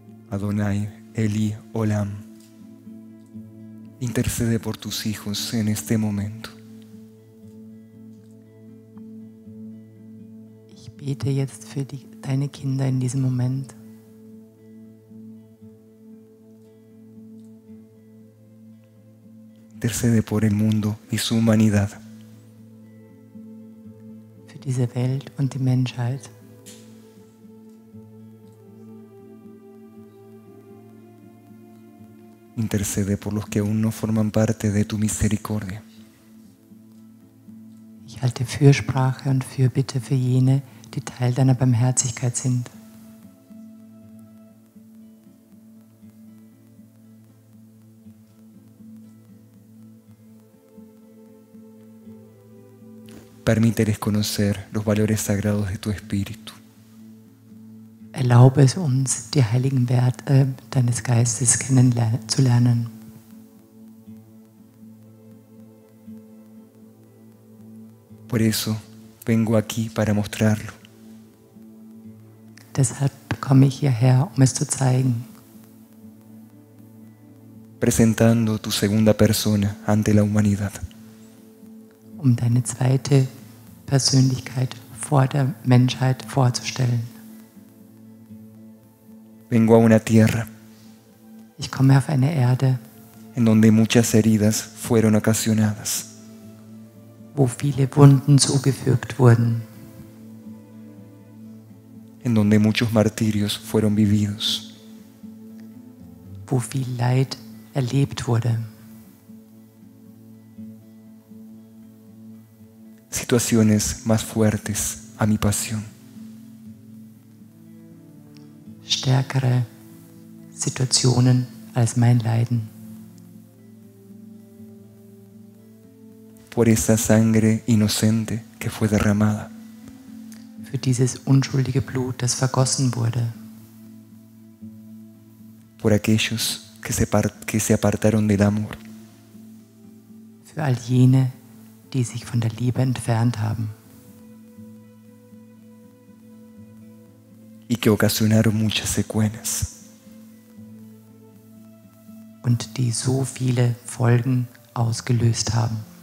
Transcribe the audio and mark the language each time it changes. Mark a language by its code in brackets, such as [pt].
[es] Adonai, Eli, Olam, intercede por tus hijos en este momento. [de] Ich bete jetzt für deine Kinder in diesem Moment. [es] Intercede por el mundo y su humanidad. [de] Für diese Welt und die Menschheit. [es] Intercede por los que aún no forman parte de tu misericordia. [de] Ich halte Fürsprache und Fürbitte für jene, die Teil deiner Barmherzigkeit sind. [es] Permíteles conocer los valores sagrados de tu Espíritu. [de] Erlaube es uns, die heiligen Werte deines Geistes kennenzulernen. [es] Por eso vengo aquí para mostrarlo. [de] Deshalb komme ich hierher, um es zu zeigen. [es] Presentando tu segunda persona ante la humanidad. [de] Um deine zweite Persönlichkeit vor der Menschheit vorzustellen. [es] Vengo a una tierra [de] Ich komme auf eine Erde, [es] en donde muchas heridas fueron ocasionadas, [de] wo viele Wunden zugefügt wurden, [es] en donde muchos martirios fueron vividos, [de] wo viel Leid erlebt wurde, [es] situaciones más fuertes a mi pasión. [de] stärkere Situationen als mein Leiden. [es] Por esa sangre inocente que fue derramada, [de] Für dieses unschuldige Blut, das vergossen wurde. [es] por aquellos que se apartaron del amor, [de] Für all jene, die sich von der Liebe entfernt haben [es] y que ocasionaron muchas secuelas. [de] und die so viele Folgen ausgelöst haben.